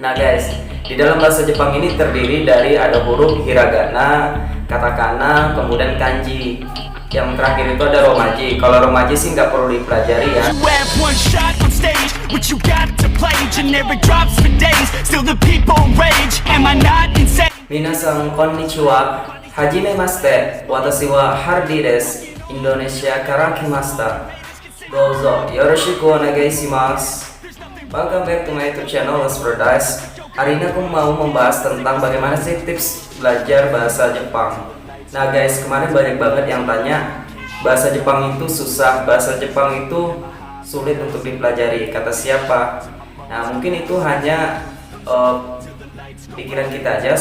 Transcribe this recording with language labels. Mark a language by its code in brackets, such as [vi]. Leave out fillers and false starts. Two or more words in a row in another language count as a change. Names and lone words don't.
[id] Nah guys, di dalam bahasa Jepang ini terdiri dari ada huruf hiragana, katakana, kemudian kanji. Yang terakhir itu ada romaji. Kalau romaji sih nggak perlu dipelajari ya. [ja] 皆さんこんにちは、初めまして、私はHardyです、インドネシアから来ました. どうぞよろしくお願いします. [en] Welcome back to my YouTube channel Let's Paradise. [id] Hari ini aku mau membahas tentang bagaimana sih tips belajar bahasa Jepang. Nah guys, kemarin banyak banget yang tanya bahasa Jepang itu susah, bahasa Jepang itu sulit untuk dipelajari, kata siapa? Nah mungkin itu hanya pikiran kita aja.